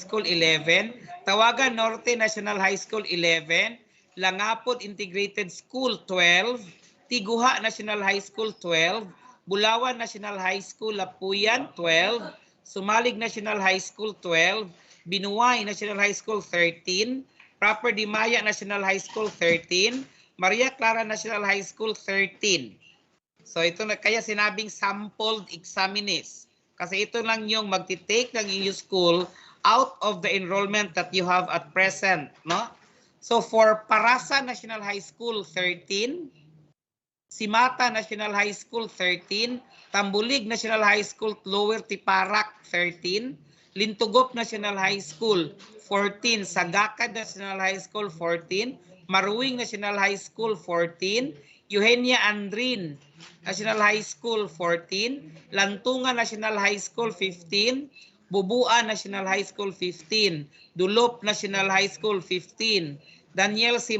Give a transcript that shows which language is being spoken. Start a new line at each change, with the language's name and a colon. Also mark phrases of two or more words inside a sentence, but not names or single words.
Filipino: School 11, Tawagan Norte National High School 11, Langapod Integrated School 12, Tiguha National High School 12, Bulawan National High School Lapuyan 12, Sumalig National High School 12, Binuay National High School 13, Proper Dimaya National High School 13, Maria Clara National High School 13. So ito na kaya sinabing
English: sampled examinees.
Filipino: Kasi ito lang yung magti-take ng inyong school
English: out of the enrollment that you have at present,
Filipino: no? So for Parasa National High School 13, Simata National High School 13, Tambulig National High School Lower Tiparak 13, Lintugop National High School 14, Sagakad National High School 14, Maruwing National High School 14, Eugenia Andrin National High School 14, Lantunga National High School 15, Bubua National High School 15, Dulop National High School 15, Daniel C.